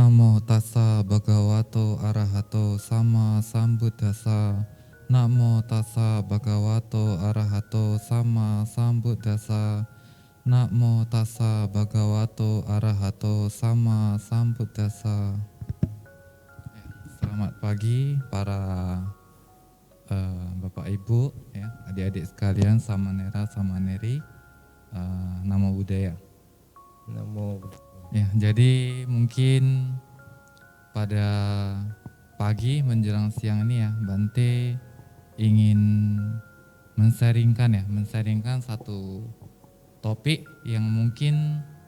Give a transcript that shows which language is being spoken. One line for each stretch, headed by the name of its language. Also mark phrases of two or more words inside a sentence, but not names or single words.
Pali: Namo tassa bhagavato arahato sama sambuddhassa. Namo tassa bhagavato arahato sama sambuddhassa. Namo tassa bhagavato arahato sama sambuddhassa.
Indonesian: Selamat pagi para Bapak Ibu, ya, adik-adik sekalian, Samanera Samaneri,
Pali: Namo Buddhaya.
Indonesian: Namo. Ya, jadi mungkin pada pagi menjelang siang ini ya, Bante ingin mensaringkan satu topik yang mungkin